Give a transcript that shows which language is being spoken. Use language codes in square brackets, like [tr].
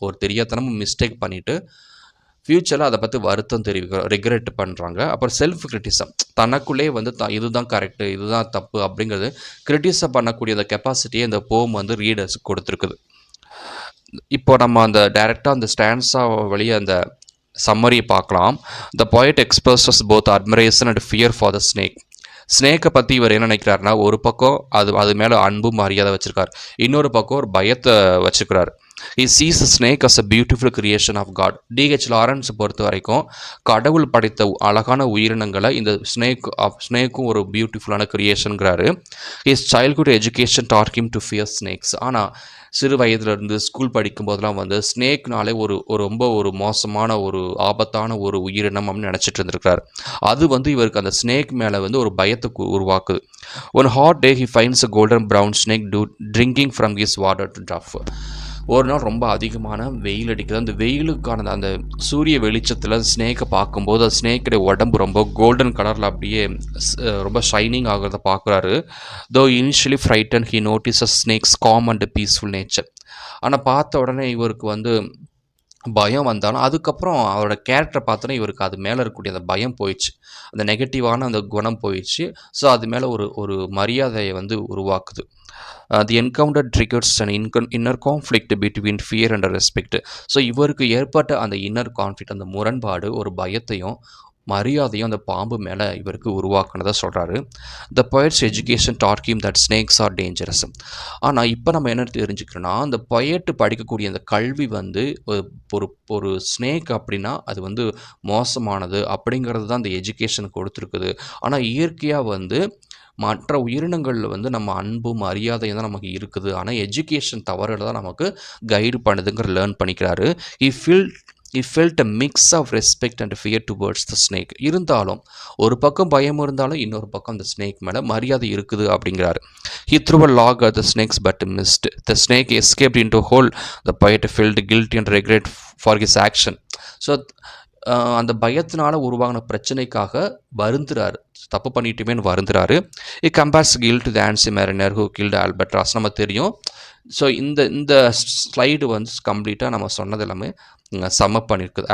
[ta] ஒரு தெரியாதனமும் மிஸ்டேக் பண்ணிவிட்டு ஃப்யூச்சரில் அதை பற்றி வருத்தம் தெரிவிக்கிறோம், ரெக்ரெட் பண்ணுறாங்க. அப்புறம் செல்ஃப் கிரிட்டிசம், தனக்குள்ளே வந்து இதுதான் கரெக்டு, இதுதான் தப்பு அப்படிங்கிறது கிரிட்டிசம் பண்ணக்கூடிய அந்த கெப்பாசிட்டியை இந்த போம் வந்து ரீடர்ஸுக்கு கொடுத்துருக்குது. இப்போ நம்ம அந்த டைரெக்டாக அந்த ஸ்டாண்ட்ஸாக வழியாக அந்த சம்மரியை பார்க்கலாம். [en] The poet expresses both admiration and fear for the snake. [ta] ஸ்னேக்கை பற்றி இவர் என்ன நினைக்கிறாருன்னா, ஒரு பக்கம் அது மேலே அன்பும் மரியாதை வச்சுருக்கார், இன்னொரு பக்கம் ஒரு பயத்தை வச்சுக்கிறார். [en] He sees the snake as a beautiful creation of God. D.H. [ta] Lawrence பொறுத்த வரைக்கும் கடவுள் படைத்த அழகான உயிரினங்களை இந்த ஸ்னேக்கும் ஒரு பியூட்டிஃபுல்லான கிரியேஷனுங்கிறாரு. [en] His childhood education taught him to fear snakes. [ta] ஆனால் சிறு வயதிலிருந்து ஸ்கூல் படிக்கும்போதெல்லாம் வந்து ஸ்னேக்னாலே ரொம்ப ஒரு மோசமான ஒரு ஆபத்தான ஒரு உயிரினம் அப்படின்னு நினச்சிட்டு இருந்திருக்கிறார். அது வந்து இவருக்கு அந்த ஸ்னேக் மேலே வந்து ஒரு பயத்தை உருவாக்குது. [en] One hot day he finds a golden brown snake drinking from his water trough. [ta] ஒரு நாள் ரொம்ப அதிகமான வெயில் அடிக்குது. அந்த வெயிலுக்கான அந்த சூரிய வெளிச்சத்தில் ஸ்னேக்கை பார்க்கும்போது அந்த ஸ்னேக்குடைய உடம்பு ரொம்ப கோல்டன் கலரில் அப்படியே ரொம்ப ஷைனிங் ஆகிறத பார்க்குறாரு. [en] Though initially frightened he notices snake's calm and peaceful nature. [ta] ஆனால் பார்த்த உடனே இவருக்கு வந்து பயம் வந்தாலும் அதுக்கப்புறம் அவரோட கேரக்டரை பார்த்தோன்னா இவருக்கு அது மேலே இருக்கக்கூடிய அந்த பயம் போயிடுச்சு, அந்த நெகட்டிவான அந்த குணம் போயிடுச்சு. ஸோ அது மேலே ஒரு மரியாதையை வந்து உருவாக்குது. [en] The encounter triggers an inner conflict between fear and respect. [ta] So இவருக்கு ஏற்பட்ட அந்த இன்னர் கான்ஃப்ளிக்ட், அந்த முரண்பாடு ஒரு பயத்தையும் மரியாதையும் அந்த பாம்பு மேலே இவருக்கு உருவாக்குனதை சொல்கிறாரு. [en] The poet's education taught him that snakes are dangerous. [ta] ஆனால் இப்போ நம்ம என்ன தெரிஞ்சுக்கிறோன்னா, அந்த பொயட்டு படிக்கக்கூடிய அந்த கல்வி வந்து ஒரு ஸ்னேக் அப்படின்னா அது வந்து மோசமானது அப்படிங்கிறது தான் அந்த எஜுகேஷன் கொடுத்துருக்குது. ஆனால் இயற்கையாக வந்து மற்ற உயிரினங்களில் வந்து நம்ம அன்பும் மரியாதையும் தான் நமக்கு இருக்குது. ஆனால் எஜுகேஷன் தவறுகளை தான் நமக்கு கைடு பண்ணுதுங்கிற லேர்ன் பண்ணிக்கிறாரு. [en] He felt a mix of respect and fear towards the snake. [ta] இருந்தாலும் ஒரு பக்கம் பயம் இருந்தாலும் இன்னொரு பக்கம் அந்த ஸ்னேக் மேலே மரியாதை இருக்குது அப்படிங்கிறாரு. [en] He threw a log at the snakes but missed. The snake escaped into a hole. The poet felt guilty and regret for his action. [ta] So அந்த பயத்தினால உருவாகின பிரச்சனைக்காக வருந்துறாரு, தப்பு பண்ணிட்டுமேன்னு வருந்துறாரு. [en] It compares guilt to the ancient mariner who killed albatross. [ta] நம்ம தெரியும். So இந்த slide வந்து கம்ப்ளீட்டாக நம்ம சொன்னது எல்லாமே சம்மப் பண்ணியிருக்குது.